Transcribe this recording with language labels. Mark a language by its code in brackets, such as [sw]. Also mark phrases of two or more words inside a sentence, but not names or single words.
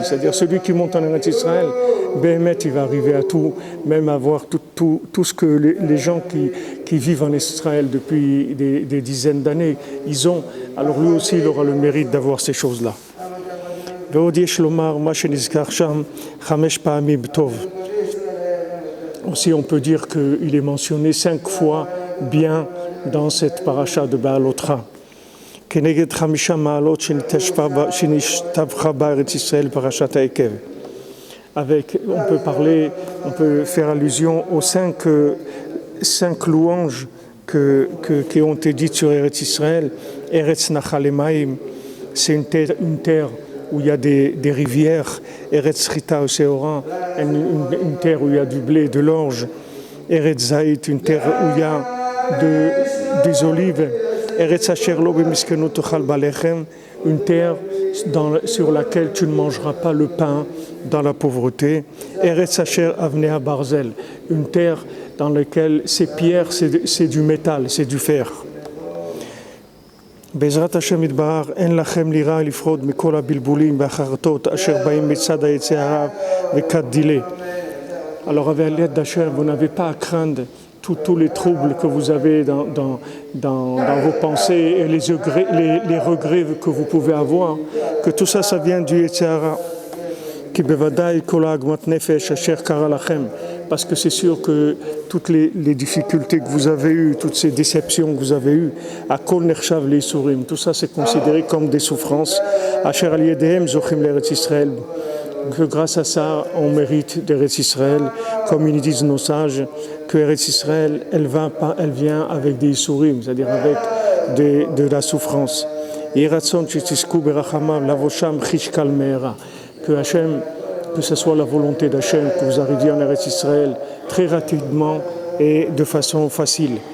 [fr] C'est-à-dire celui qui monte en Eretz Israël, Behemet, il va arriver à tout, même avoir tout ce que les gens qui vivent en Israël depuis des dizaines d'années, ils ont, alors lui aussi il aura le mérite d'avoir ces choses-là. Aussi on peut dire qu'il est mentionné 5 fois bien dans cette paracha de Ba'alotra. [he] כנגד 5 מעלות שנשתבחה בארץ ישראל פרשת העקב. [fr] Avec, on peut faire allusion aux 5 louanges qui ont été dites sur Eretz Israël. [he] ארץ נחלי מים, [fr] c'est une terre où il y a des rivières. [he] ארץ חטה ושעורה, [fr] une terre où il y a du blé et de l'orge. [he] ארץ זית, [fr] une terre où il y a des olives. [he] ארץ אשר לא במסכנות תאכל בלחם, [fr] une terre sur laquelle tu ne mangeras pas le pain dans la pauvreté. [he] ארץ אשר אבניה ברזל, [fr] une terre dans laquelle ces pierres, c'est du métal, c'est du fer. [he] בעזרת השם יתברך, אין לכם לירה לפחוד מכל הבלבולים והחרטות אשר באים מצד היצר הרע וכת דילה. [fr] Alors avec l'aide d'Hachem, vous n'avez pas à craindre tous les troubles que vous avez dans vos pensées et les regrets que vous pouvez avoir, que tout ça, ça vient du [he] יצר הרע. כי בוודאי כל העגמת נפש אשר קרה לכם. [fr] Parce que c'est sûr que toutes les difficultés que vous avez eues, toutes ces déceptions que vous avez eues, [he] הכל נחשב ליסורים, [fr] tout ça c'est considéré comme des souffrances. [he] אשר על ידיהם זוכים לארץ ישראל. [fr] Que grâce à ça, on mérite d'Eretz Israël, comme ils disent nos sages, que Eretz Israël, elle vient avec des isurim, c'est-à-dire avec de la souffrance. Que Hachem, que ce soit la volonté d'Hachem, que vous arriviez en Eretz Israël très rapidement et de façon facile.